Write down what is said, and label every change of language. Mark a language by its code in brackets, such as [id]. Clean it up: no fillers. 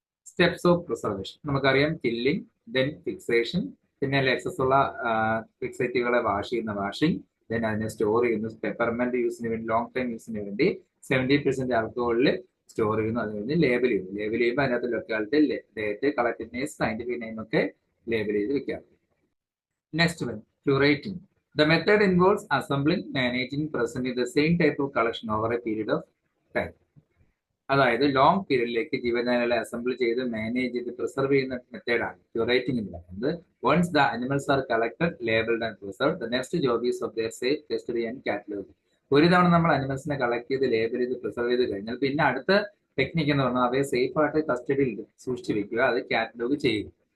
[ml] Steps of preservation നമുക്കറിയാം: killing, then fixation, പിന്നെ excess ഉള്ള ഫിക്സേറ്റുകളെ വാഷ് ചെയ്യുന്ന വാഷിംഗ്, ദെൻ അതിനെ സ്റ്റോർ ചെയ്യുന്നു പെപ്പർമെന്റ് യൂസിന് വേണ്ടി, ലോങ് ടൈം യൂസിന് വേണ്ടി 70% ആൽക്കഹോളിൽ സ്റ്റോർ ചെയ്യുന്നു. അത് കഴിഞ്ഞ് ലേബൽ ചെയ്യുന്നു. ലേബൽ ചെയ്യുമ്പോൾ അതിനകത്ത് locality, date, collected name, scientific name ഒക്കെ ലേബൽ ചെയ്ത് വെക്കാം. [en] Next one curating. The method involves assembling, managing, presenting the same type of collection over a period of time. [ml] അതായത് ലോങ് പീരീഡിലേക്ക് ജീവജാലങ്ങളെ അസംബിൾ ചെയ്ത് മാനേജ് ചെയ്ത് പ്രിസർവ് ചെയ്യുന്ന മെത്തേഡാണ് ക്യൂറേറ്റിംഗ് എന്ന് പറയുന്നത്. [en] Once the animals are collected, labelled and preserved, the next job is of their safe custody and catalogue. [ml] ഒരു തവണ നമ്മൾ അനിമൽസിനെ കളക്ട് ചെയ്ത് ലേബൽ ചെയ്ത് പ്രിസർവ് ചെയ്ത് കഴിഞ്ഞാൽ പിന്നെ അടുത്ത ടെക്നിക്ക് എന്ന് പറഞ്ഞാൽ അവയെ സേഫ് ആയിട്ട് കസ്റ്റഡിയിൽ സൂക്ഷിച്ചു വെക്കുക, അത് കാറ്റലോഗ് ചെയ്യുക.